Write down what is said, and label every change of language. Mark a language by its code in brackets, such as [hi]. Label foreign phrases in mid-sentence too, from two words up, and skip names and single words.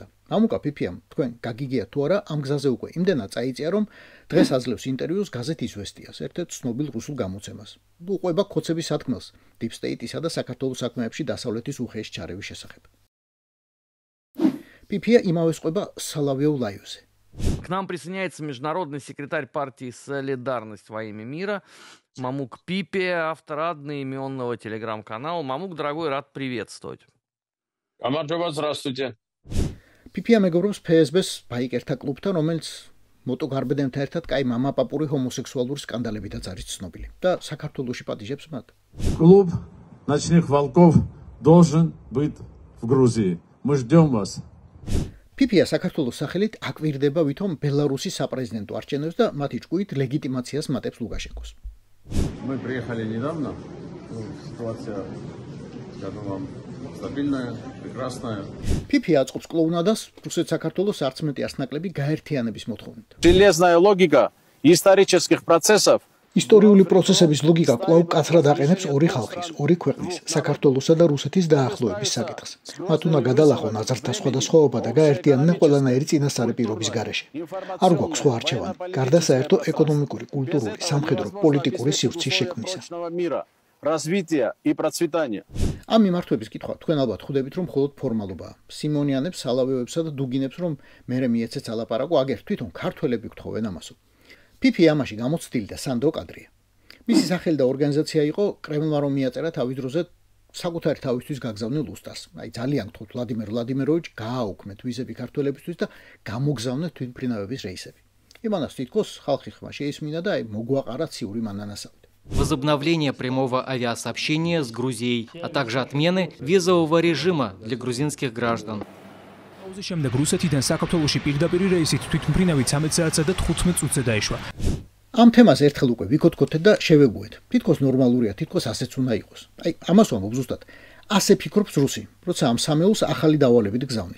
[ka] მამუკა ფიფიამ თქვენ გაგიგიათ თუ არა, ამ გზაზე უკვე იმდენად წაიწია, რომ დღეს აძლევს ინტერვიუს გაზეთ იზვესტიას, ერთ-ერთ ცნობილ რუსულ გამოცემას. უყვება ქოცების სათქმელს დიპ სტეიტისა და საქართველოს საქმეებში დასავლეთის უხეში ჩარევის შესახებ. ფიფია იმავეს ყვება Соловьев Лайвზე. [ru] К нам присоединяется международный секретарь партии «Солидарность во имя мира» Мамук Пипия, автор одноименного телеграм-канала. Мамук, дорогой, рад приветствовать. [ka] Გამარჯობა, здравствуйте. ფიფია მეგობრობს ფსბ-ს ბაიკერთა კლუბთან, რომელიც მოტოგარბედენთან ერთად კაი მამაპაპური ჰომოსექსუალური სკანდალებითაც არის ცნობილი და საქართველოში პატიჟებს მათ. [ru] Клуб ночных волков должен быть в Грузии. Мы ждем вас. [ka] ფიფია საქართველოს სახელით აკვირდება ვითომ ბელარუსის საპრეზიდენტო არჩევნებს და მათი ჭკუით ლეგიტიმაციას მატებს ლუკაშენკოს. [ru] Мы приехали недавно. Ситуация, скажем вам, стабильная, прекрасная. [ka] ფიფია აწყობს კლოუნადას რუსეთ-საქართველოს არც მეტი ასნაკლები გაერთიანების მოთხოვნით. [ru] Железная логика исторических процессов. [ka] ისტორიული პროცესების ლოგიკა კვლავ კაცრად აყენებს ორი ხალხის, ორი ქვეყნის, საქართველოსა და რუსეთის დაახლოების საკითხს. მათ უნდა გადალახონ აზრთა სხვადასხვაობა და გაერთიანდნენ ყველანაირი წინასწარი პირობის გარეშე. არ გვაქვს სხვა არჩევანი, გარდა საერთო ეკონომიკური, კულტურული, სამხედრო, პოლიტიკური სივრცის შექმნისა. [ru] Развитие и процветание. [ka] ამ მიმართვების კითხვა თქვენ ალბათ ხვდებით რომ მხოლოდ ფორმალობაა. სიმონიანებს, სალავევებსა და დუგინებს რომ მერე მიეცეთ ალაპარაკო, აგერ თვითონ ქართველები გთხოვენ ამასო. ფიფია ამაში გამოცდილი და სანდრო კადრია. მისი სახელი და ორგანიზაცია იყო კრემლმა რომ მიაწერა თავის დროზე საკუთარი თავისთვის გაგზავნილ უსტას. აი ძალიან გთხოვთ ვლადიმერ ვლადიმიროვიჩ გააუქმეთ ვიზები ქართველებისთვის და გამოგზავნეთ თვითმფრინავების რეისები. იმანას თითქოს ხალხი ხმა შეისმინა და აი მოგვაყარა ციური მანანასავით. [ru] Возобновление прямого авиасообщения с Грузией, а также отмены визового режима для грузинских граждан. [ka] შემდეგ რუსეთიდან საქართველოში პირდაპირ რეისით თვითმფრინავი 13 საათსა და 15 წუთზე დაიშვა. ამ თემას ერთხელ უკვე ვიქოთქოთეთ და შევეგუეთ. თითქოს ნორმალურია, თითქოს ასეც უნდა იყოს. აი, ამას ვამბობ ზუსტად. ასე ფიქრობს რუსი, როცა ამ სამეულს ახალი დავალებით გზავნის.